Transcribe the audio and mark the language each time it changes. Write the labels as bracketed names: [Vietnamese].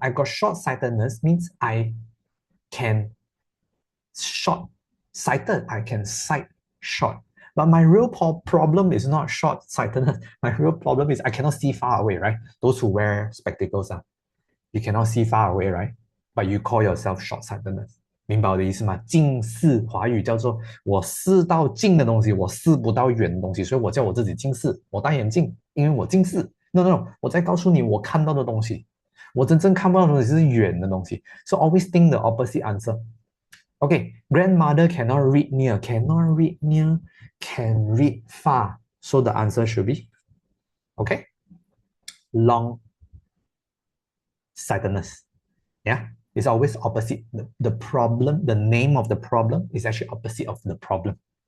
[English] I got short-sightedness means I can short-sighted. I can sight short. But my real problem is not short-sightedness. My real problem is I cannot see far away, right? Those who wear spectacles, you cannot see far away, right? But you call yourself short-sightedness. [Chinese] 明白我的意思吗？近视，华语叫做我视到近的东西，我视不到远的东西，所以我叫我自己近视。我戴眼镜，因为我近视。 [English] No， [Chinese] 我在告诉你我看到的东西。我真正看不到的东西是远的东西。 [English] So always think the opposite answer. Okay, grandmother cannot read near, cannot read near, can read far. So the answer should be, okay, long sightedness. Yeah, it's always opposite. The problem, the name of the problem is actually opposite of the problem.